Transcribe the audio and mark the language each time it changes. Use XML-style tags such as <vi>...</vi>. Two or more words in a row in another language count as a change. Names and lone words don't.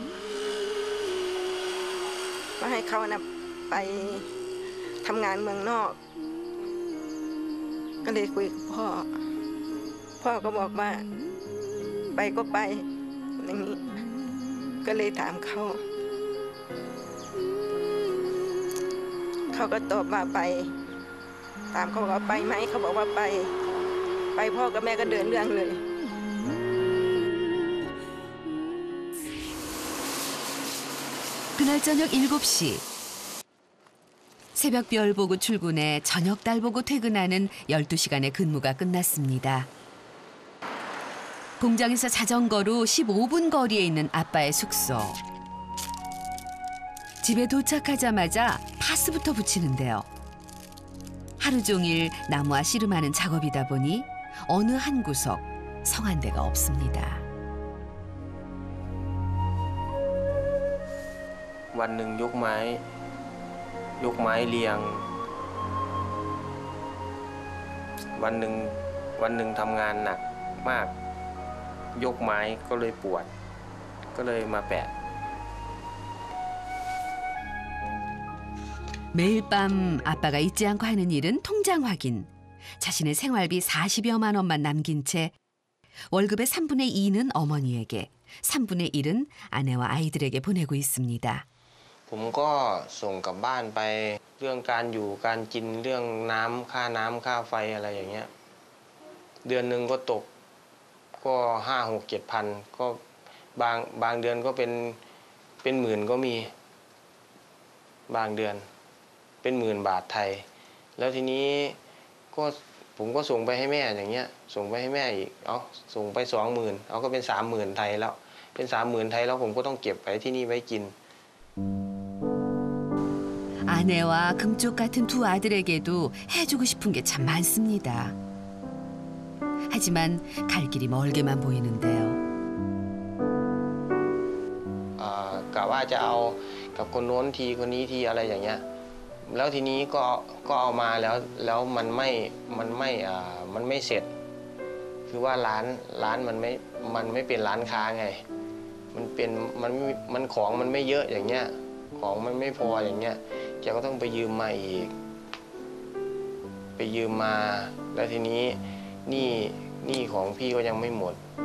<th>ว่าให้เขานะไปทำงานเมืองนอก ก็เลยคุยกับพ่อก็บอกว่าไปก็ไปอย่างนี้ก็เลยถามเขาก็ตอบว่าไปถามเขาว่าไปไหมเขาบอกว่าไปพ่อกับแม่ก็เดินเรื่องเลย</th> <ko>그날 저녁 7시. 새벽별 보고 출근해 저녁달 보고 퇴근하는 12시간의 근무가 끝났습니다. 공장에서 자전거로 15분 거리에 있는 아빠의 숙소. 집에 도착하자마자 파스부터 붙이는데요. 하루 종일 나무와 씨름하는 작업이다 보니 어느 한 구석 성한 데가 없습니다.</ko> <th>วันหนึ่งยกไม้เรียงวันหนึ่งทำงานหนักมากยกไม้ก็เลยปวดก็เลยมาแปะ</th> <ko>매일 밤 아빠가 잊지 않고 하는 일은 통장 확인. 자신의 생활비 40여만 원만 남긴 채 월급의 3분의 2는 어머니에게, 3분의 1은 아내와 아이들에게 보내고 있습니다.</ko> <th>ผมก็ส่งกลับบ้านไปเรื่องการอยู่การกินเรื่องน้ำค่าไฟอะไรอย่างเงี้ยเดือนหนึ่งก็ตกก็5-6-7 พันก็บางเดือนก็เป็นหมื่นก็มีบางเดือนเป็นหมื่นบาทไทยแล้วทีนี้ก็ผมก็ส่งไปให้แม่อย่างเงี้ยส่งไปให้แม่อีกส่งไป 20,000 ก็เป็น 30,000 ไทยแล้วเป็น 30,000 ไทยแล้วผมก็ต้องเก็บไว้ที่นี่ไว้กิน</th> <ko>아내와 금쪽 같은 두 아들에게도 해주고 싶은 게 참 많습니다. 하지만 갈 길이 멀게만 보이는데요.</ko> <th>กะว่าจะเอากับคนโน้นทีคนนี้ทีอะไรอย่างเงี้ยแล้วทีนี้ก็เอามาแล้วมันไม่เสร็จคือว่าร้านมันไม่เป็นร้านค้าไงมันของมันไม่เยอะอย่างเงี้ยของมันไม่พออย่างเงี้ยแกก็ต้องไปยืมมาอีกไปยืมมาแล้วทีนี้หนี้ของพี่ก็ยังไม่หมด</th>